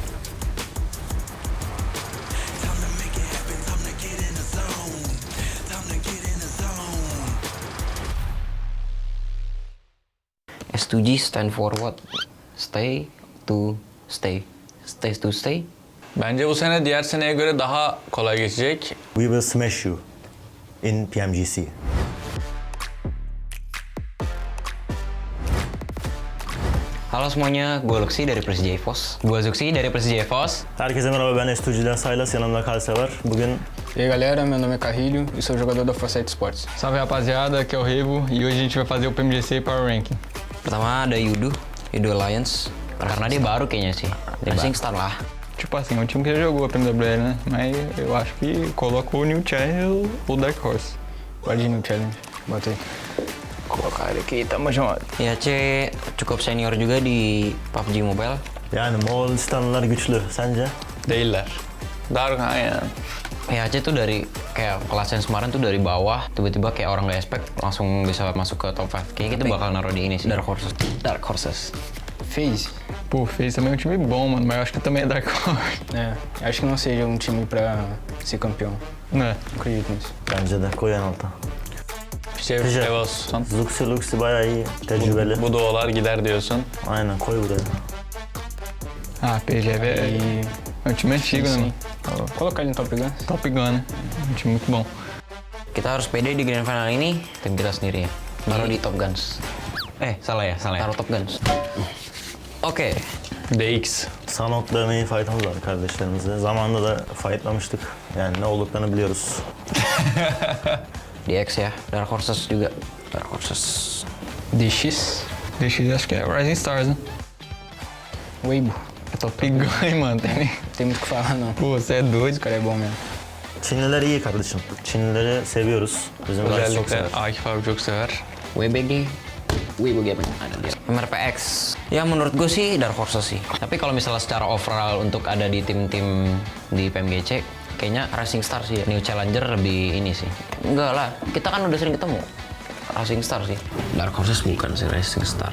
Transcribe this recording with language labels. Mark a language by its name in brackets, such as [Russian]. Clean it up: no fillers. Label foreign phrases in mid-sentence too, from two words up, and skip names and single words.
[English] Time to make it happen, time to get in the zone. Time to get in the zone. STG stand for what? Stay to stay. Stay to stay. [Turkish] Bence bu sene diğer seneye göre daha kolay geçecek. [English] We will smash you in PMGC. [Indonesian] Halo semuanya, gue Luxi dari Persija EVOS. Gue Zuxi dari Persija EVOS. [Turkish] Herkese merhaba, ben STG'den Saylas, yanımda Kalse var. Bugün [Portuguese] E aí galera, meu nome é Carrilho e sou jogador da Foresight Sports. Salve rapaziada, aqui é o Revo e hoje a gente vai fazer o PMGC [English] Power Ranking. [Indonesian] Pertama ada Yudu. Idol Alliance. Karena dia baru kayaknya sih. Rising Star lah. [Portuguese] Tipo assim, um time que já jogou a PMGC, né? Mas eu acho que colocou o New Challenge ou o Dark Horse. Pode ir no challenge. Bota aí. Colocar ele aqui, tamo junto. [Indonesian] IAC cukup senior juga di PUBG Mobile. [Turkish] Yani Moğolistanlılar güçlü. Sence? Değiller. Dark aynen. [Indonesian] IAC tuh dari kayak kelas yang kemarin tuh dari bawah tiba-tiba kayak orang nggak expect langsung bisa masuk ke top 5. Kayaknya kita bakal naruh di ini sih. Dark Horses. FaZe. [Portuguese] Pô, fez também um time bom, mano, mas eu acho que também é Dark Horse. É, acho que não seja um time pra ser campeão. [Turkish] Ne? [Portuguese] Não acredito nisso. [Turkish] Bence de. Koy en alta. Şey olsun. Luxi Luxi bayağı iyi. Tecrübeli. Bu duolar gider diyorsun. Aynen koy buraya. [Portuguese] Ah, PGV é um time antigo, né, mano? Colocar ele no Top Gun. Top Gun, né? Um time muito bom. [Indonesian] Kita harus pede di [English] grand final [Indonesian] ini tim kita sendiri ya. Taruh di Top Guns. Salah ya. Taruh Top Guns. Oke. DX. [Turkish] Sanok demeyi fight'ımız var kardeşlerimizle. Zamanında da fight'lamıştık. Yani ne olduklarını biliyoruz. DX ya. [Indonesian] Dark Horses juga. Dark Horses. DX. [Portuguese] DX acho que é Rising Stars, né? Weibo. É Top Gun, hein, mano? Tem muito o que falar, não. Pô, você é doido. Esse cara é bom mesmo. [Turkish] Çinliler iyi kardeşim. Çinlileri seviyoruz. Bizim guys çok sever. Özellikle Akif abi çok sever. WBG. [Indonesian] Weibo Gaming. Ada dia. MRPX. Ya menurut gue sih Dark Horses sih. Tapi kalau misalnya secara overall untuk ada di tim-tim di PMGC, kayaknya Rising Star sih. New Challenger lebih ini sih. Enggak lah, kita kan udah sering ketemu. Rising Star sih. Dark Horses bukan sih Rising Star.